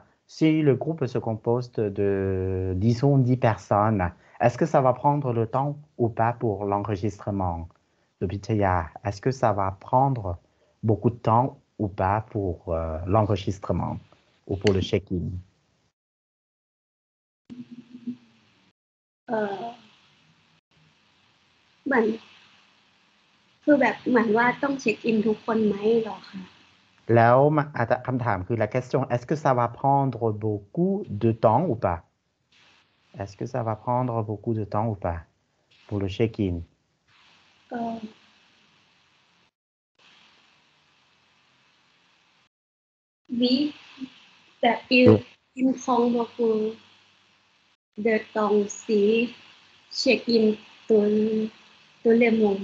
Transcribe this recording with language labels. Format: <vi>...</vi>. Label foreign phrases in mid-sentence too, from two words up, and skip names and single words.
<fr>Si le groupe se compose de, disons, 10 personnes, est-ce que ça va prendre le temps ou pas pour l'enregistrement de Pitaya? Est-ce que ça va prendre beaucoup de temps ou pas pour l'enregistrement ou pour le check-in?</fr> <th>เหมือนคือแบบเหมือนว่าต้องเช็คอินทุกคนไหมหรอคะ แล้วอาจจะคำถามคือ</th> <fr>la question est-ce que ça va prendre beaucoup de temps ou pas? Est-ce que ça va prendre beaucoup de temps ou pas pour le check-in? Oui, il prend beaucoup de temps si check-in tout le monde.</fr>